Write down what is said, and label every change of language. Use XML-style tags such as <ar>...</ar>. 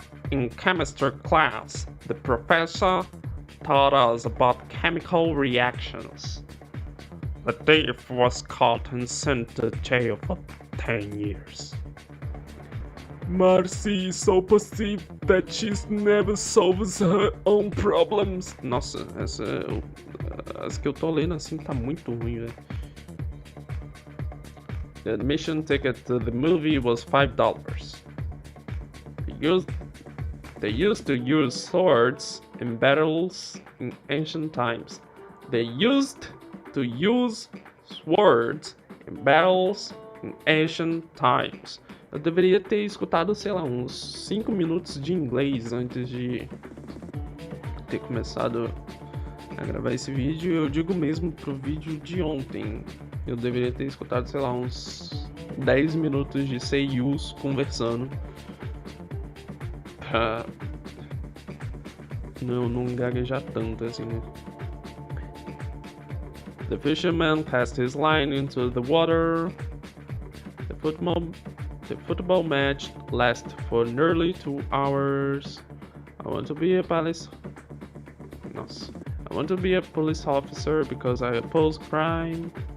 <en>In chemistry class, the professor taught us about chemical reactions. The thief was caught and sent to jail for 10 years. Marcy is so passive that she never solves her own problems.</en> <pt>Nossa, as que eu tô lendo assim tá muito ruim, velho.</pt> <en>The admission ticket to the movie was $5. They used to use swords in battles in ancient times. They used to use swords in battles in ancient times.</en> <pt>Eu deveria ter escutado, sei lá, uns 5 minutos de inglês antes de ter começado a gravar esse vídeo. Eu digo mesmo pro vídeo de ontem. Eu deveria ter escutado, sei lá, uns 10 minutos de seiyus conversando pra não gaguejar tanto assim, né?</pt> <en>The fisherman cast his line into the water. The football match lasted for nearly 2 hours. I want to be a police officer because I oppose crime.</en>